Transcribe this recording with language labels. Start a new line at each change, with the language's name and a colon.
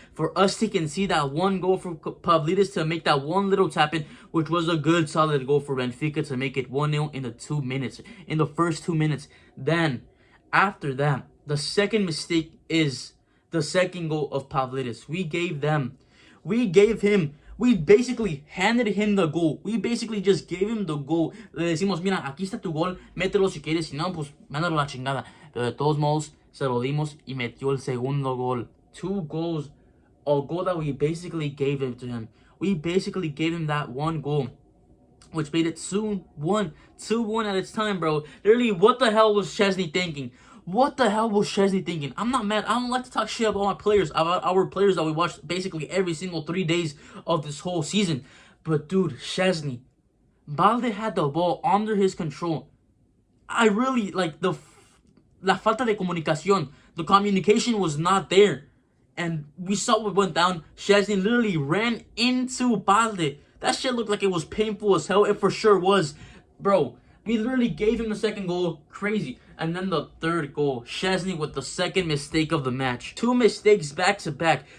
English: For us to concede that one goal for Pavlidis to make that one little tap in, which was a good solid goal for Benfica to make it 1-0 in the first 2 minutes. Then, after that, the second mistake is the second goal of Pavlidis. We basically handed him the goal. We basically just gave him the goal.
Spanish: Le decimos, mira, aquí está tu gol, mételo si quieres, si no, pues mándalo la chingada. Pero de todos modos, se lo dimos y metió el segundo gol.
English: 2 goals, a goal that we basically gave it to him. We basically gave him that one goal, which made it 2-1 at its time, bro. Literally, what the hell was Szczesny thinking? What the hell was Szczesny thinking? I'm not mad. I don't like to talk shit about my players, about our players that we watched basically every single 3 days of this whole season. But dude, Szczesny, Balde had the ball under his control. I really like
Spanish: la falta de comunicación.
English: The communication was not there. And we saw what went down. Szczesny literally ran into Balde. That shit looked like it was painful as hell. It for sure was. Bro, we literally gave him the second goal. Crazy. And then the third goal. Szczesny with the second mistake of the match. 2 mistakes back to back.